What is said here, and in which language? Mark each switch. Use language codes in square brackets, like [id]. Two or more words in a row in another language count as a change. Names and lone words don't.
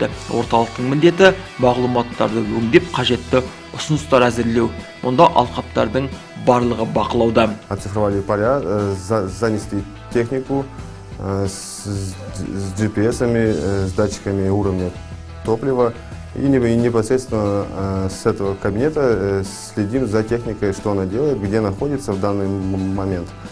[kk] Орталықтың міндеті мағлұматтарды өңдеп қажетті ұсыныстар әзірлеу. Мұнда алқаптардың барлығы бақылауда. [ru] Оцифровали поля, занесли технику с GPS-ами, с датчиками уровня топлива. И непосредственно с этого кабинета следим за техникой, что она делает, где находится в данный момент.